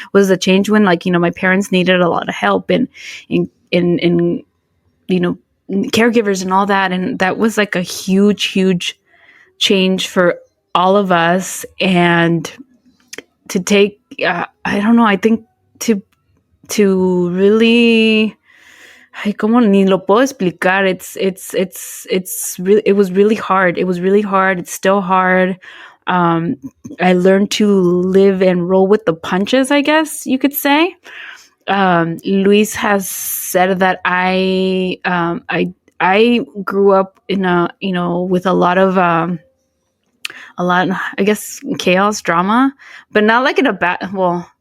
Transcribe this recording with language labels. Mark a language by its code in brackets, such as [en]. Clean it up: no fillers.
[en] Was the change when, like, my parents needed a lot of help in caregivers and all that, and that was like a huge change for all of us. And to take, I don't know, I think to really. [es] Ay, cómo ni lo puedo explicar. [en] It was really hard. It was really hard. It's still hard. I learned to live and roll with the punches, I guess you could say. Luis has said that I grew up in with a lot, I guess, chaos, drama, but not like in a bad, well,